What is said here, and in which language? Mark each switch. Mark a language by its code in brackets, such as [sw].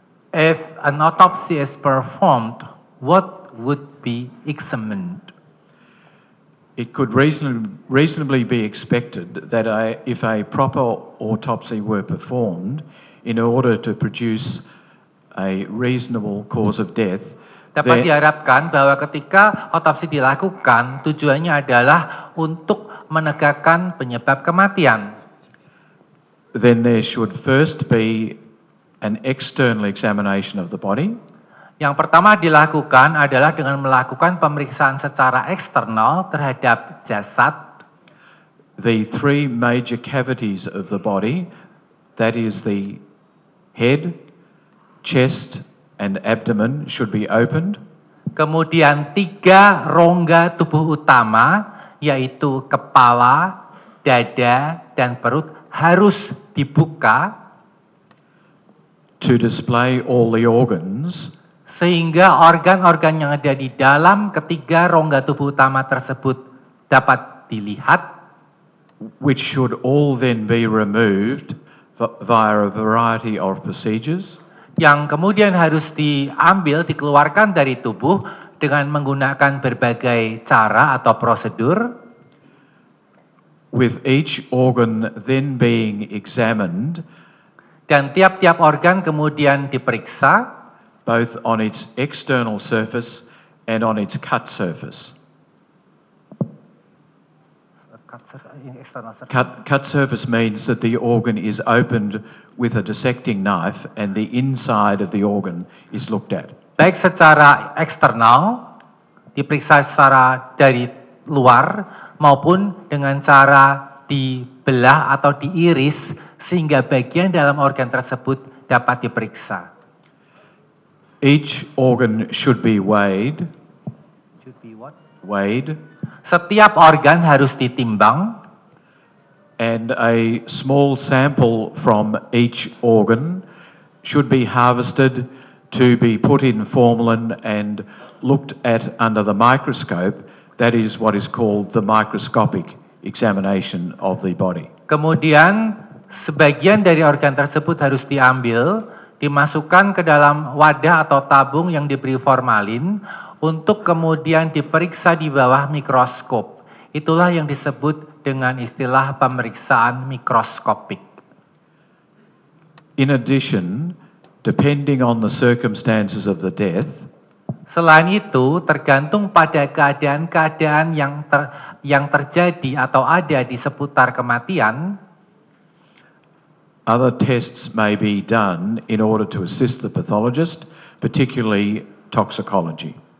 [en] If an autopsy is performed, what would be examined? It could reasonably be expected that if a proper autopsy were performed, in order to produce a reasonable cause of death, [id] dapat diharapkan bahwa ketika otopsi dilakukan, tujuannya adalah untuk menegakkan penyebab kematian. [en] Then there should first be an external examination of the body. [id] Yang pertama dilakukan adalah dengan melakukan pemeriksaan secara eksternal terhadap jasad. [en] The three major cavities of the body, that is the head, chest, and abdomen, should be opened. [id] Kemudian 3 rongga tubuh utama, yaitu kepala, dada, dan perut harus dibuka. [en] To display all the organs. [id] Sehingga organ-organ yang ada di dalam ketiga rongga tubuh utama tersebut dapat dilihat. [en] Which should all then be removed via a variety of procedures. [id] Yang kemudian harus diambil, dikeluarkan dari tubuh dengan menggunakan berbagai cara atau prosedur. [en] With each organ then being examined. [id] Dan tiap-tiap organ kemudian diperiksa. [en] Both on its external surface and on its cut surface. Cut surface means that the organ is opened with a dissecting knife and the inside of the organ is looked at. [id] Baik secara eksternal, diperiksa secara dari luar, maupun dengan cara dibelah atau diiris sehingga bagian dalam organ tersebut dapat diperiksa. [en] Each organ should be weighed. Should be what? Weighed. [id] Setiap organ harus ditimbang. [en] And a small sample from each organ should be harvested to be put in formalin and looked at under the microscope. That is what is called the microscopic examination of the body. [id] Kemudian sebagian dari organ tersebut harus diambil, dimasukkan ke dalam wadah atau tabung yang diberi formalin untuk kemudian diperiksa di bawah mikroskop. Itulah yang disebut dengan istilah pemeriksaan mikroskopik. [en] In addition, depending on the circumstances of the death, [id] Selain itu, tergantung pada keadaan-keadaan yang terjadi atau ada di seputar kematian, [en] other tests may be done in order to assist the pathologist, particularly toxicology.